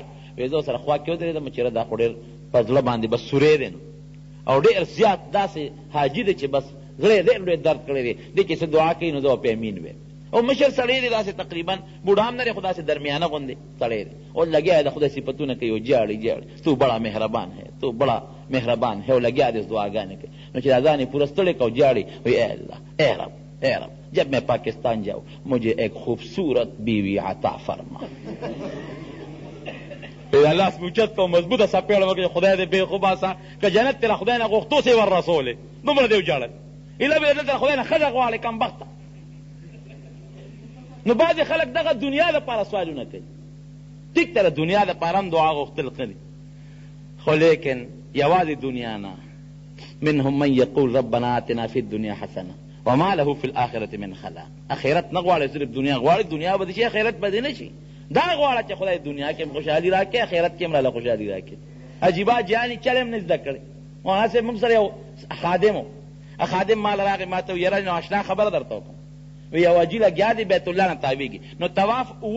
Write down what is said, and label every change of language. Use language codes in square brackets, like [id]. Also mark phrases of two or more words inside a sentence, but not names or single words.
[ps] وایي زه سره خوا کې ودرېدم چې دا خو ډېر په زړه باندې بس سوری دی نو، او ډېر زیات داسې حاجي دی چې بس زړه ډېر لوی درد کړی دی، دې کې څه دعا کوي نو زه په امین ویم. او مشر سړی دی داسې تقریبا بوډا هم نه دی خو داسې درمیانه غوندې سړی دی او لګیا د خدای صفتونه کوي او جاړي [ur] تو بڑا مهربان ہے تو بڑا مهربان ہے [ps] او لګیا دی دعاګانې کوي نو چې دا ځان یې پوره ستړی کو جاړي وی [ur] اے اللہ اے رب اے رب جب میں پاکستان جاؤں مجھے ایک خوبصورت بیوی عطا فرما [ps] لاس مې اوچت کو مضبوطه سپېړه وکړي خدای دې بې خوباسه که جنت تېره خدای نه غوښتو سې ور رسولې دومره دې وجاړل ایله به دلته خدای نه ښځه غواړې کمبخته نو بعضې خلک دغه دنیا دپاره سوالونه کوي ټیک ته د دنیا دپاره هم دعا غوښتل ښه دي خو لیکن یوازې دنیا نه [ar] منهم من یقول ربنا آتنا فی الدنیا حسنه وما له فی الآخرة من خلاق [ps] اخرت نه غواړي صرف دنیا غواړي دنیا به دې شي اخرت به دې نه شي دا غواړه چې خدای دنیا کې خوشحالي راکړي اخرت کې هم راله خوشحالي راکړي عجیبه جاني چل هم نه زده کړی مولانا صاحب موږ سره یو خادم و خادم مال راغی ما ته یاره نو اشنا خبره درته وکړم وی یو حاجي لګیا دی بیت الله نه تاویږي نو طواف اوو